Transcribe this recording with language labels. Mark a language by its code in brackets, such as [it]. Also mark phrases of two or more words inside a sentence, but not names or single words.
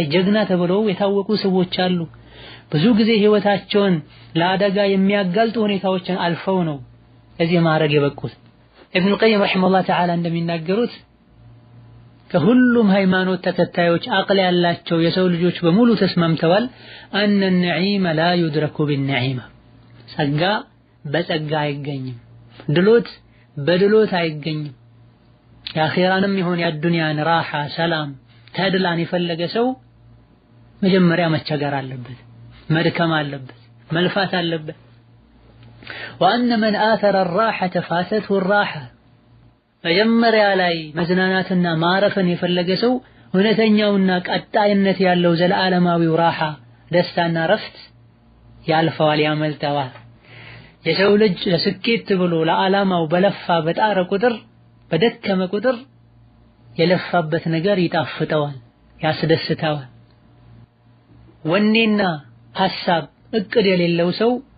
[am] ጀግና ተብለው የታወቁ ሰዎች አሉ። ብዙ ጊዜ ህይወታቸውን ለአደጋ የሚያጋልጡ ሁኔታዎችን አልፈው ነው እዚህ ማዕረግ የበቁት። ኢብኑ ቀይም [ar] رحمه الله تعالى [am] እንደሚናገሩት ከሁሉም ሃይማኖት ተከታዮች አቅል ያላቸው የሰው ልጆች በሙሉ ተስማምተዋል [ar] أن النعيم لا يدرك بالنعيم [am] ጸጋ በጸጋ አይገኝም፣ ድሎት በድሎት አይገኝም። የአኺራንም ይሁን የዱንያን ራሓ ሰላም ተድላን የፈለገ ሰው መጀመሪያ መቸገር አለበት፣ መድከም አለበት፣ መልፋት አለበት። [ar] وأن من آثر الراحة فاتته الراحة [am] መጀመሪያ ላይ መዝናናትና ማረፍን የፈለገ ሰው እውነተኛውና ቀጣይነት ያለው ዘላለማዊው ራሓ ደስታና ረፍት ያልፈዋል፣ ያመልጠዋል። የሰው ልጅ ለስኬት ብሎ ለዓላማው በለፋ በጣረ ቁጥር በደከመ ቁጥር የለፋበት ነገር ይጣፍጠዋል፣ ያስደስተዋል። ወኔና ሐሳብ እቅድ የሌለው ሰው